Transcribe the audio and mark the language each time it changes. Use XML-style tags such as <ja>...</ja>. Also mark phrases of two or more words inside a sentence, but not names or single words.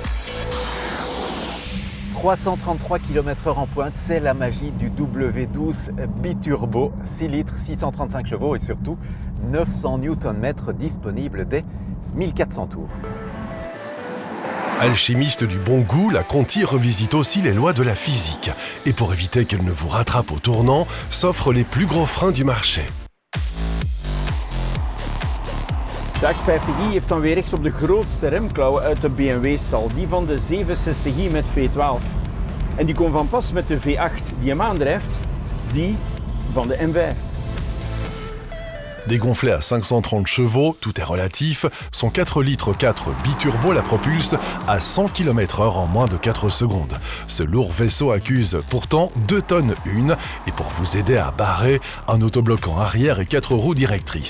<fr>333 km/h en pointe, c'est la magie du W12 biturbo, 6 litres, 635 chevaux et surtout 900 Nm disponibles dès 1400 tours. Alchimiste du bon goût, la Conti revisite aussi les lois de la physique. Et pour éviter qu'elle ne vous rattrape au tournant, s'offre les plus gros freins du marché.</fr> <nl>De 850i heeft dan weer recht op de grootste remklauwen uit de BMW-stal, die van de 67i met V12. En die komt van pas met de V8 die hem aandrijft, die van de M5.</nl> <fr>Dégonflé à 530 chevaux, tout est relatif, son 4 litres 4 biturbo la propulse à 100 km/h en moins de 4 secondes. Ce lourd vaisseau accuse pourtant 2 tonnes une et pour vous aider à barrer, un autobloquant arrière et 4 roues directrices.</fr>